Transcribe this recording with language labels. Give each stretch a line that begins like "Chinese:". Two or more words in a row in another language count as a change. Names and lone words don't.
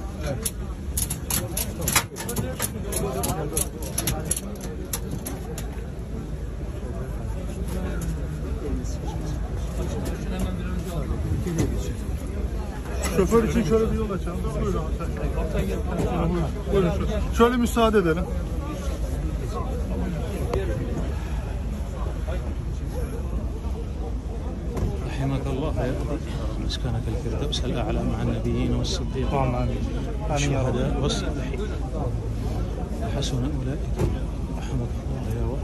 Turkish: Şoför için şöyle bir yol açalım. Buyurun. Buyurun. Şöyle müsaade edelim.
Arabic: رحمك الله مسكنك الفردوس الأعلى مع النبيين والصديقين والشهداء والصالحين حسن أولئك رحمك الله يا رب.